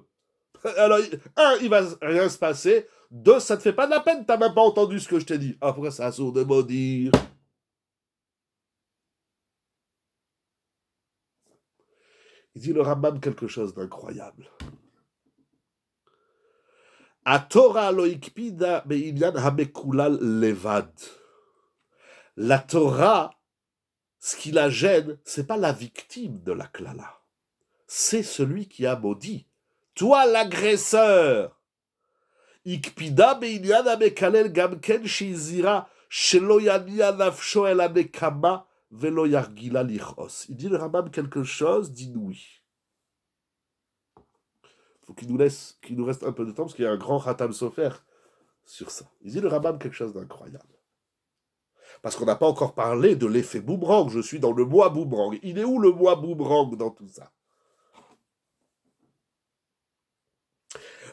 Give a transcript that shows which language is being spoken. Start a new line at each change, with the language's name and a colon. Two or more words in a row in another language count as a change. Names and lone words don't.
French: Alors, 1, il va rien se passer. 2, ça te fait pas de la peine. T'as même pas entendu ce que je t'ai dit. Ah, pourquoi c'est assourd de maudire? Il dit le Rambam quelque chose d'incroyable.
Hebrew: התורה לא הקפידה בעניין המקולל לבד.
French: La Torah, ce qui la gêne, c'est pas la victime de la klala. C'est celui qui a maudit. Toi, l'agresseur.
Hebrew: הקפידה בעניין המקלל גם כן שיזהר שלא יניע נפשו אל הנקמה ולא ירגילה לכעוס.
French: Il dit le Rambam quelque chose d'inouï. Faut qu'il nous reste un peu de temps, parce qu'il y a un grand Khatam Sofer sur ça. Il dit le Rambam quelque chose d'incroyable. Parce qu'on n'a pas encore parlé de l'effet boomerang. Je suis dans le mois boomerang. Il est où le mois boomerang dans tout ça?